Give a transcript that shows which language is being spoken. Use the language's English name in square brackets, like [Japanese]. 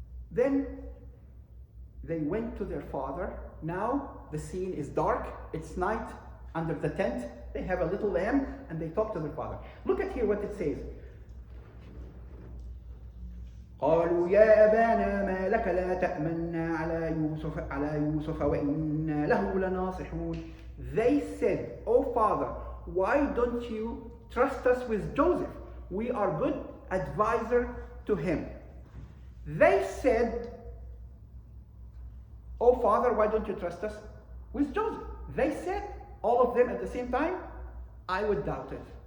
[English] Then they went to their father. Now the scene is dark, it's night, under the tent. They have a little lamb, and they talk to their father. Look at here what it says. [Arabic] قالوا يا أبانا ما لك لا تأمنا على يوسف وإنا له لناصحون. [English] They said, "Oh father, why don't you trust us with Joseph? We are good advisor to him." They said, "Oh father, why don't you trust us with Joseph?" They said, all of them at the same time. I would doubt it.